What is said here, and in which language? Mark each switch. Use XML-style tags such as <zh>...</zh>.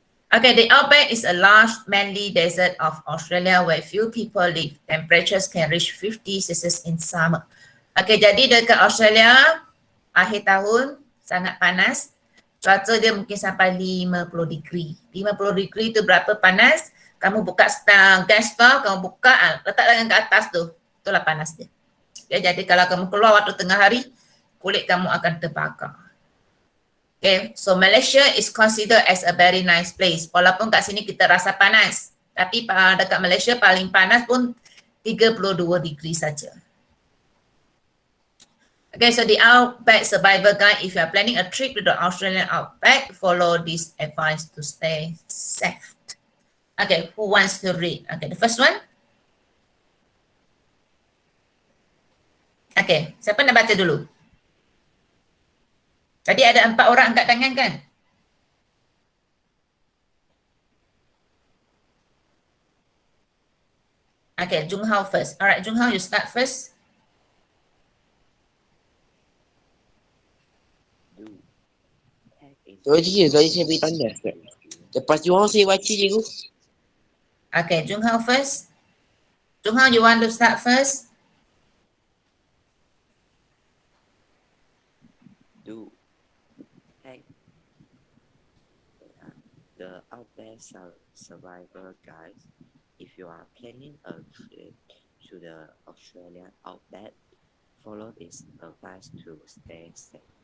<en>Okay, the outback is a large, mainly desert of Australia where few people live. Temperatures can reach 50 Celsius in summer.</en> <ms>Okay, jadi dekat Australia, akhir tahun sangat panas. Cuaca dia mungkin sampai 50 degree. 50 degree tu berapa panas? Kamu buka gas stove, kamu buka, letak tangan ke atas tu. Itulah panas dia. Okay, jadi kalau kamu keluar waktu tengah hari, kulit kamu akan terbakar.</ms> <en>Okay, so Malaysia is considered as a very nice place.</en> <ms>Walaupun kat sini kita rasa panas, tapi dekat Malaysia paling panas pun 32 degree saja.</ms> <en>Okay, so the Outback Survivor Guide, if you are planning a trip to the Australian Outback, follow this advice to stay safe. Okay, who wants to read? Okay, the first one.</en> <ms>Okay, siapa nak baca dulu? Tadi ada 4 orang angkat tangan kan?</ms> <en>Okay, Jung Hao first. Alright, Jung Hao, you start first.</en> <ms>Tadi saya beri tanda. Lepas tu orang saya baca cikgu.</ms> <en>Okay, Jung Hao first. Jung Hao, you want to start first? The Outback Survivor Guide. If you are planning a trip to the Australian Outback, follow this advice to stay safe.</en>